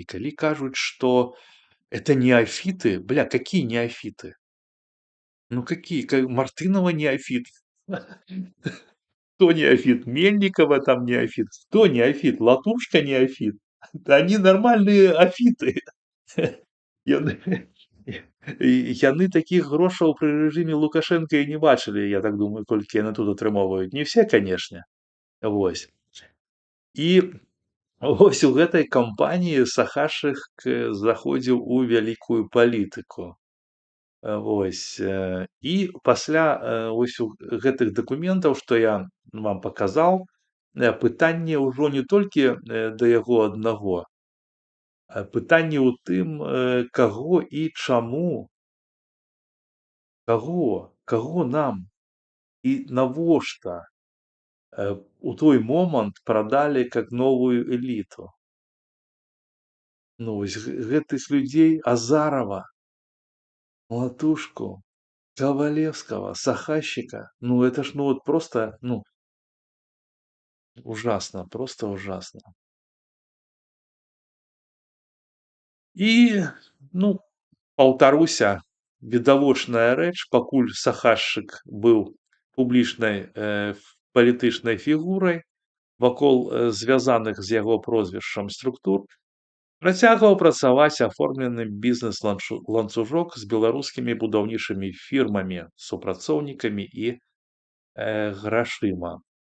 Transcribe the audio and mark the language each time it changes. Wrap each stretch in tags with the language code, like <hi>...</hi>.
<ru>И коли кажут, что это неофиты, бля, какие неофиты? Ну какие? Мартынова неофит. Кто неофит? Мельникова там неофит. Кто неофит? Латушка неофит. Да они нормальные офиты.</ru> <be>Яны яны такіх грошаў пры рэжыме Лукашэнка і не бачылі, я так думаю, колькі яны тут атрымоўваюць.</be> <ru>Не все,</ru> <be>канешне. Вось. І вось у гэтай кампаніі Сахашых заходзіў у вялікую палітыку. Вось. І пасля вось у гэтых дакументаў, што я вам паказаў, пытанне ўжо не толькі да яго аднаго, пытанне ў тым, каго і чаму, каго нам і навошта у той момант прадалі как новую эліту. Ну вось гэтых людзей</be> <ru>Азарова, Латушку, Ковалевского, Сахащика, ну это ж ну вот просто, ну, ужасно, просто ужасно.</ru> <be>І, ну, паўтаруся, відавочная рэч, пакуль Сахашчык быў публічнай палітычнай фігурай, вакол звязаных з яго прозвішчам структур, працягваў працаваць аформлены бізнес-ланцужок з беларускімі будаўнічымі фірмамі, супрацоўнікамі і грашыма.</be>